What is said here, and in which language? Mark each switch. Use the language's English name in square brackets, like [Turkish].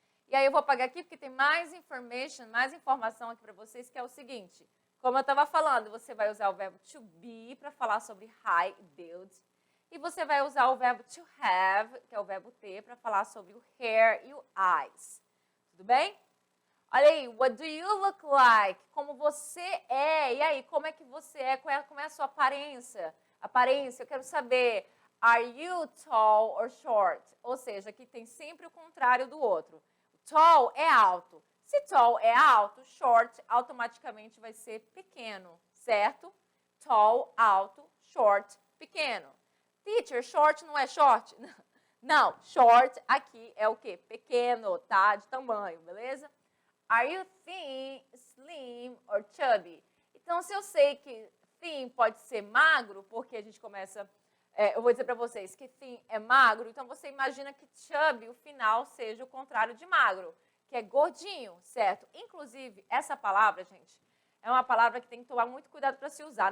[Portuguese] E aí eu vou apagar aqui porque tem mais informação aqui para vocês, que é o seguinte. Como eu estava falando, você vai usar o verbo to be para falar sobre high e build. E você vai usar o verbo to have, que é o verbo ter, para falar sobre o hair e o eyes. Tudo bem? Olha aí, [English] what do you look like? [Portuguese] Como você é. E aí, como é que você é? Como é a sua aparência? Aparência, eu quero saber, [English] are you tall or short? [Portuguese] Ou seja, aqui tem sempre o contrário do outro. Tall é alto. Se tall é alto, short automaticamente vai ser pequeno, certo? Tall, alto, short, pequeno. Teacher, short não é short? Não, short aqui é o quê? Pequeno, tá? De tamanho, beleza? [English] Are you thin, slim or chubby? [Portuguese] Então, se eu sei que thin pode ser magro, porque a gente começa... eu vou dizer para vocês que thin é magro, então você imagina que chubby, o final, seja o contrário de magro, que é gordinho, certo? Inclusive, essa palavra, gente, é uma palavra que tem que tomar muito cuidado para se usar.